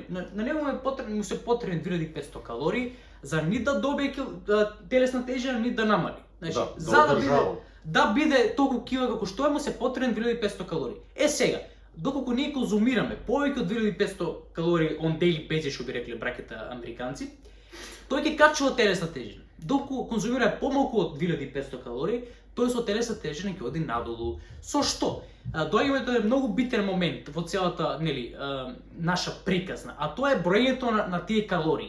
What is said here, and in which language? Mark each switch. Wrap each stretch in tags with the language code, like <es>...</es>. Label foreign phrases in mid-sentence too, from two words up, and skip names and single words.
<mk>На него му се потребни 2500 калории за ни да добие телесна тежина, ни да намали. Значи, да биде толку кила како што е, му се потребни 2500 калории. Сега, доколку ние конзумираме повеќе од 2500 калории</mk> <en>on daily basis,</en> <mk>што би рекле браките американци, тој ќе качува телесна тежина. Доколку конзумира помалку од 2500 калории, тој со телесна тежина ќе оди надолу. Со што? Доаѓаме до многу битен момент во целата, наша приказна, а тоа е броењето на тие калории.</mk>